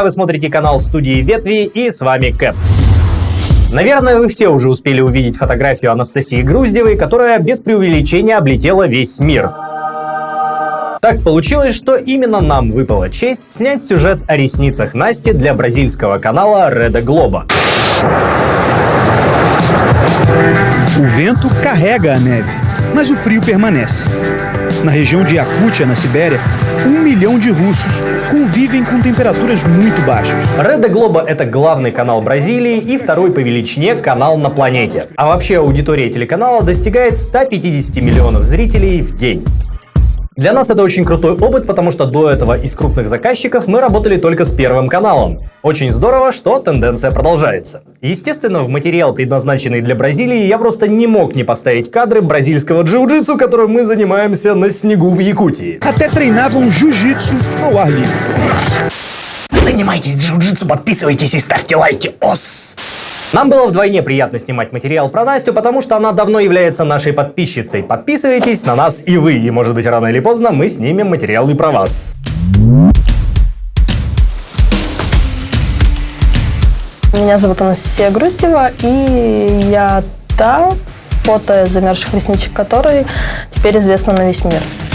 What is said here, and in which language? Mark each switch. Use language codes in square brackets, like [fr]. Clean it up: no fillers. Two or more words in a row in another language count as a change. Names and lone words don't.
[ru] Вы смотрите канал студии Ветви, и с вами Кэп. Наверное, вы все уже успели увидеть фотографию Анастасии Груздевой, которая без преувеличения облетела весь мир. Так получилось, что именно нам выпала честь снять сюжет о ресницах Насти для бразильского канала Rede Globo. [pt] O vento carrega a neve, mas o frio permanece. Na região de Yakutiya, na Sibéria, 1 milhão de russos convivem com temperaturas muito baixas. [ru] Rede Globo — это главный канал Бразилии и второй по величине канал на планете. А вообще аудитория телеканала достигает 150 миллионов зрителей в день. Для нас это очень крутой опыт, потому что до этого из крупных заказчиков мы работали только с Первым каналом. Очень здорово, что тенденция продолжается. Естественно, в материал, предназначенный для Бразилии, я просто не мог не поставить кадры бразильского джиу-джитсу, которым мы занимаемся на снегу в Якутии. [pt] Até treinavam jiu-jitsu ao ar livre. [ru] Занимайтесь джиу-джитсу, подписывайтесь и ставьте лайки, ос! Нам было вдвойне приятно снимать материал про Настю, потому что она давно является нашей подписчицей. Подписывайтесь на нас и вы, и может быть рано или поздно мы снимем материал и про вас. Меня зовут Анастасия Груздева, и я та, фото замерзших ресничек которой теперь известно на весь мир.